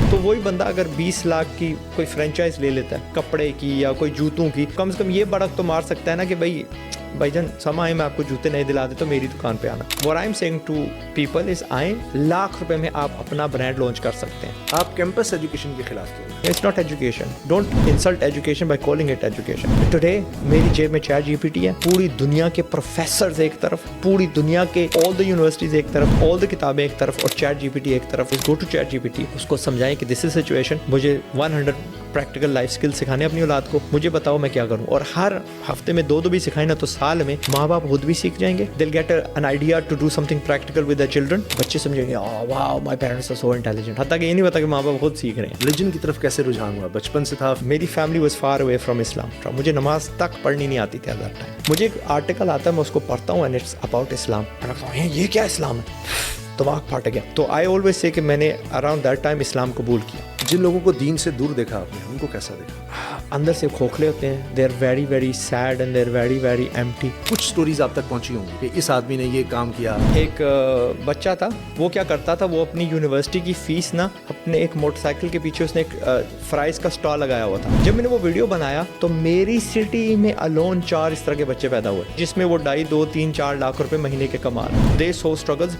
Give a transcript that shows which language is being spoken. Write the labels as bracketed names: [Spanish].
[Urdu] تو وہی بندہ اگر 20 لاکھ کی کوئی فرینچائز لے لیتا ہے کپڑے کی یا کوئی جوتوں کی, کم سے کم یہ بڑک تو مار سکتا ہے نا کہ بھائی جان سمائے میں آپ کو جوتے نہیں دلا دے تو میری دکان پہ آنا. [English] What I'm saying to people is [Urdu] آئیں, $1,00,000 میں آپ اپنا برانڈ لانچ کر سکتے ہیں. آپ کیمپس ایجوکیشن کے خلاف کیوں؟ [English] It's not education. Don't insult education by calling it education. [Urdu] Today میری جیب میں چیٹ جی پی ٹی ہے, پوری دنیا کے پروفیسرز ایک طرف, پوری دنیا کے [English] all the universities [Urdu] ایک طرف, all the کتابیں ایک طرف اور چیٹ جی پی ٹی ایک طرف. [English] Go to [Urdu] chat جی P T, اس کو سمجھائیں کہ [English] this is situation. [Urdu] مجھے 100 پریکٹیکل لائف اسکل سکھانے اپنی اولاد کو, مجھے بتاؤ میں کیا کروں. اور ہر ہفتے میں 2 بھی سکھائیں نا تو سال میں ماں باپ خود بھی سیکھ جائیں گے. [English] They'll get an idea to do something practical with their children. [Urdu] بچے سمجھیں گے [English] wow my parents are so intelligent. [Urdu] حتیٰ کہ یہ نہیں پتا کہ ماں باپ خود سیکھ رہے ہیں. ریلیجن کی طرف کیسے رجحان ہوا؟ بچپن سے تھا؟ میری family [English] was far away from [Urdu] اسلام. مجھے نماز تک پڑھنی نہیں آتی تھی. [English] that time [Urdu] مجھے ایک آرٹیکل آتا ہے, میں اس کو پڑھتا ہوں [English] and it's about [Urdu] اسلام. یہ کیا اسلام ہے, دماغ پھٹ گیا. تو [English] I always say [Urdu] کہ میں نے [English] around that time [Urdu] اسلام قبول کیا. جن لوگوں کو دین سے دور دیکھا آپ نے, ان کو کیسا دیکھا؟ اندر سے کھوکھلے ہوتے ہیں. [English] They are very very sad and they are very very empty. [Urdu] کچھ سٹوریز آپ تک پہنچی ہوں گی کہ اس آدمی نے یہ کام کیا. ایک بچہ تھا, وہ کیا کرتا تھا, وہ اپنی یونیورسٹی کی فیس نا اپنے ایک موٹر سائیکل کے پیچھے اس نے ایک فرائز کا اسٹال لگایا ہوا تھا. جب میں نے وہ ویڈیو بنایا تو میری سٹی میں الون 4 اس طرح کے بچے پیدا ہوئے جس میں وہ 2.5, 2, 3, 4 لاکھ روپے مہینے کے کما رہے. [English] They saw struggles.